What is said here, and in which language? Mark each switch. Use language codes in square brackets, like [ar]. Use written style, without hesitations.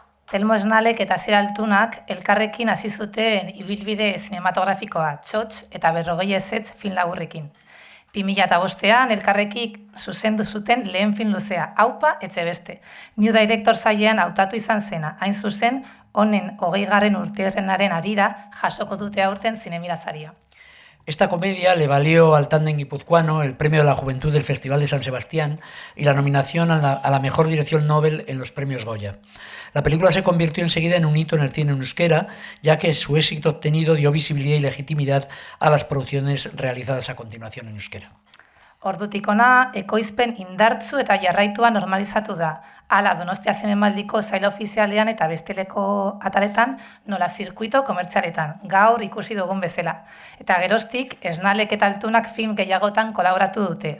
[eu] Telmo Snalek eta Asier Altunak elkarrekin hasi zuten ibilbide zinematografikoa, Txotx eta 40 ezetz film laburrekin. 2005an elkarrekik zuzendu zuten lehen film luzea, Aupa etxe beste. New Director sailean hautatu izan zena, hain zuzen honen 20. urteurrenaren harira jasoko dute aurten Zinemirasaria. [es] Esta comedia le valió al tándem guipuzcoano el premio de la Juventud del Festival de San Sebastián y la nominación a la mejor dirección Nobel en los premios Goya. La película se convirtió enseguida en un hito en el cine en euskera, ya que su éxito obtenido dio visibilidad y legitimidad a las producciones realizadas a continuación en euskera. [eu] Ordutik hona, ekoizpen indartzu eta jarraitua normalizatu da. Hala, Donostia Zinemaldiko sail ofizialean eta besteleko ataletan, nola zirkuito komertzialetan, gaur ikusi dugun bezala. Eta geroztik, Snalek eta Altunak film gehiagotan kolaboratu dute.